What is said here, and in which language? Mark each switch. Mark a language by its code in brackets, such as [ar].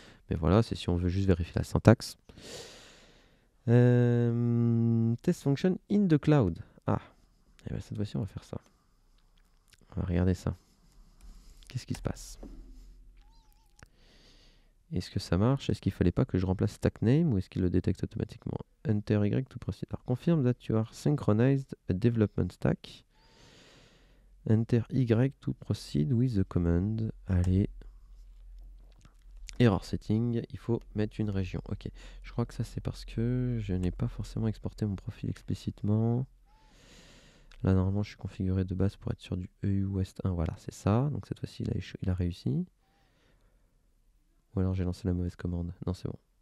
[fr] Mais voilà, c'est si on veut juste vérifier la syntaxe. [en] Test function in the cloud. [fr] Ah, et bien cette fois-ci, on va faire ça. On va regarder ça. Qu'est-ce qui se passe? Est-ce que ça marche? Est-ce qu'il fallait pas que je remplace stack name ou est-ce qu'il le détecte automatiquement? [en] Enter Y to proceed. Alors, confirm that you are synchronized a development stack. Enter Y to proceed with the command. [fr] Allez. [en] Error setting, [fr] il faut mettre une région. Ok, je crois que ça c'est parce que je n'ai pas forcément exporté mon profil explicitement. Là normalement je suis configuré de base pour être sur du EU West 1, voilà c'est ça. Donc cette fois-ci il a réussi. Ou alors j'ai lancé la mauvaise commande. Non c'est bon.